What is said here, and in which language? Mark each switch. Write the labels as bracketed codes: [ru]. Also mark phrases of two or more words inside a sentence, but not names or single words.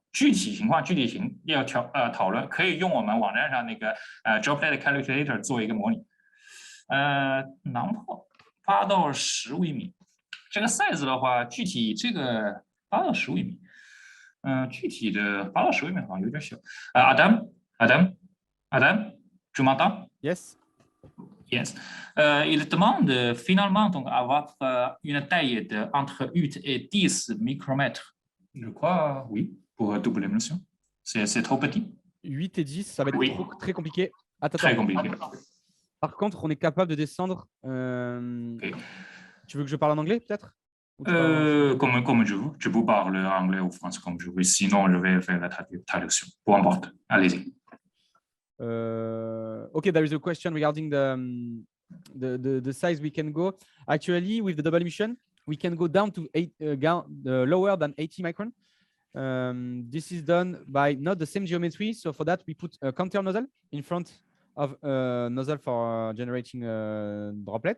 [zh] 具体情况要讨论，可以用我们网站上那个 [en] droplet calculator [zh] 做一个模拟。囊泡8到10微米。这个 size 的话，具体这个8到10微米，具体的8到10微米好像有点小。Adam, [fr] tu m'entends? [en] Yes. Yes. [fr] Il demande finalement donc avoir une taille de entre 8 et 10 micromètres. Je crois, oui, pour double émulsion. C'est trop petit. 8 et 10, ça va être Oui. très compliqué. Attends, Très compliqué. Par contre, on est capable de descendre. Okay. Tu veux que je parle en anglais, peut-être? Comme je veux. Je peux parler anglais ou français comme je veux. Sinon, je vais faire la traduction. Peu importe. Allez-y. [en] Okay, there is a question regarding the size we can go. Actually, with the double emission, we can go down to lower than 80 micron. This is done by not the same geometry. So for that, we put a counter nozzle in front of a nozzle for generating a droplet.